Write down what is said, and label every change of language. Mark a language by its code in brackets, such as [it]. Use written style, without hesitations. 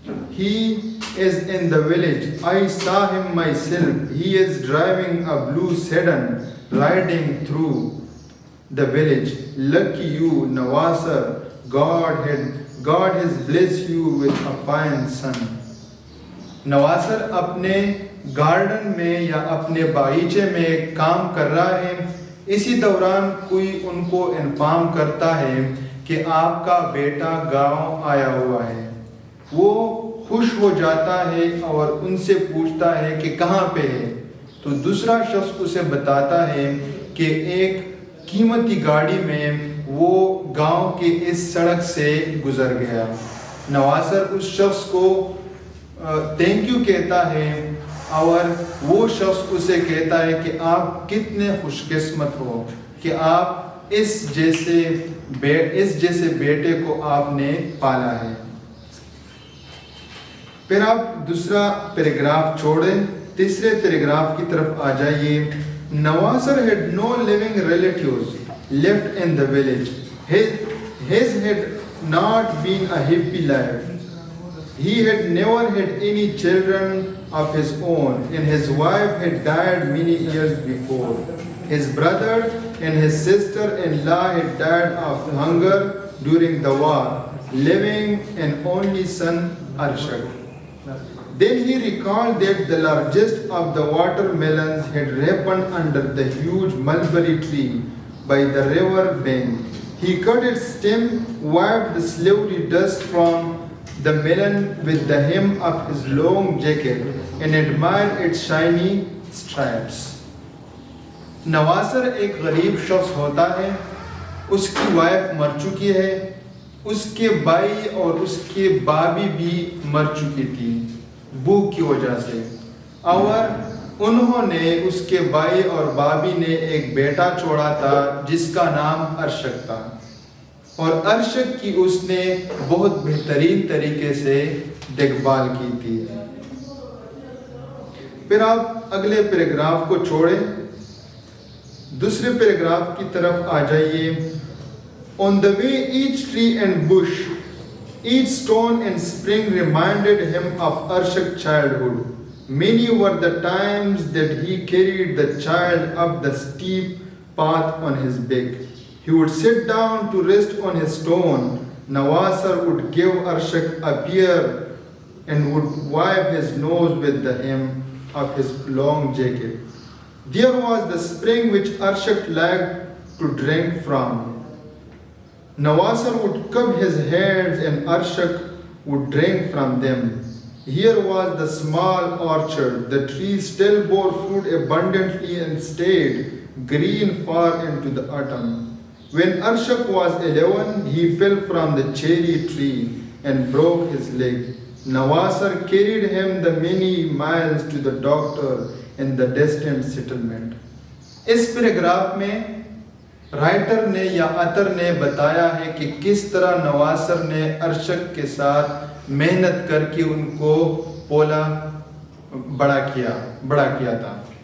[en] "He is in the village. I saw him myself. He is driving a blue sedan, riding through the village. Lucky you, Nawasar. God has blessed you with a fine son." [ur] نواسر اپنے garden میں یا اپنے باغیچے میں کام کر رہا ہے. اسی دوران کوئی ان کو انفارم کرتا ہے کہ آپ کا بیٹا گاؤں آیا ہوا ہے. وہ خوش ہو جاتا ہے اور ان سے پوچھتا ہے کہ کہاں پہ ہے. تو دوسرا شخص اسے بتاتا ہے کہ ایک قیمتی گاڑی میں وہ گاؤں کے اس سڑک سے گزر گیا. نواسر اس شخص کو تھینک یو کہتا ہے اور وہ شخص اسے کہتا ہے کہ آپ کتنے خوش قسمت ہو کہ آپ اس جیسے بیٹے کو آپ نے پالا ہے. پھر آپ دوسرا پیراگراف چھوڑیں, تیسرے پیراگراف کی طرف آ جائیے. [en] Nawasar had no living relatives left in the village. His had not been a happy life. He had never had any children of his own, and his wife had died many years before. His brother and his sister-in-law had died of hunger during the war, leaving an only son, Arshak. Then he recalled that the largest of the watermelons had ripened under the huge mulberry tree by the river bank. He cut its stem, wiped the slippery dust from the melon with the hem of his long jacket, and admired its shiny stripes. [ur] نواسر ایک غریب شخص ہوتا ہے. اس کی wife مر چکی ہے, اس کے بھائی اور اس کے بابی بھی مر چکی تھی بھوک کی وجہ سے, اور انہوں نے اس کے بھائی اور بابی نے ایک بیٹا چھوڑا تھا جس کا نام ارشک تھا, اور ارشک کی اس نے بہت بہترین طریقے سے دیکھ بھال کی تھی. پھر آپ اگلے پیراگراف کو چھوڑیں, دوسرے پیراگراف کی طرف آ جائیے. [en] On the way, each tree and bush, each stone and spring reminded him of Arshak's childhood. Many were the times that he carried the child up the steep path on his back. He would sit down to rest on his stone. Nawasar would give Arshak a beer and would wipe his nose with the hem of his long jacket. There was the spring which Arshak liked to drink from. Nawasar would cup his hands and Arshak would drink from them. Here was the small orchard. The trees still bore fruit abundantly and stayed green far into the autumn. When Arshak was 11, he fell from the cherry tree and broke his leg. Nawasar carried him the many miles to the doctor in the distant settlement. [ur] اس paragraph میں writer نے یا اطر نے بتایا ہے کہ کس طرح نواسر نے ارشک کے ساتھ محنت کر کے ان کو پولا بڑا کیا تھا.